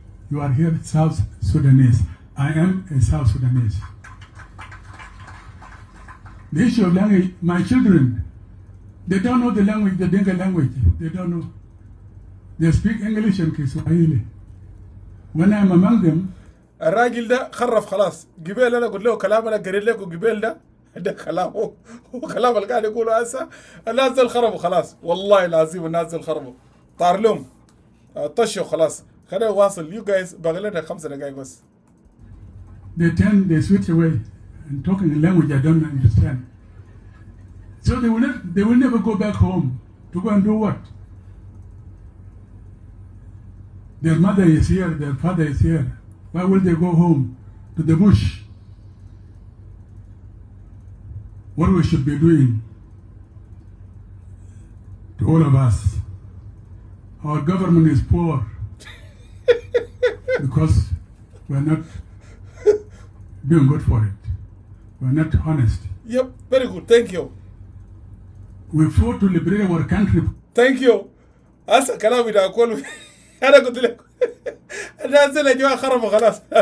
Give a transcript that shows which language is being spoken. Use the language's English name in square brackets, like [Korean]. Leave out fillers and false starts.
[English] You are here South Sudanese. I am a South Sudanese. The issue of language, my children, they don't know the language, the Dinka language. They don't know. They speak English and Kiswahili. When I'm among them, [Arabic] الراجل ده خرف خلاص. قبيل انا قلت له كلام انا قريت لكم قبيل ده كلامه هو كلام اللي قاعد يقوله هسه. الناس دول خربوا خلاص، والله العظيم الناس دول خربوا. طار لهم طشوا خلاص. خلينا نواصل. [English] You guys [Arabic] باقي لنا 5 دقائق بس. [English] They switch away and talking a language I don't understand. So they will never go back home to go and do what? Their mother is here, their father is here. Why will they go home to the bush? What we should be doing to all of us. Our government is poor because we're not doing good for it. We're not honest. Yep, very good. Thank you. We fought to liberate our country. Thank you. [Arabic] هسه كلامي ده أقول أنا قلت لك الناس اللي جوا خربوا خلاص.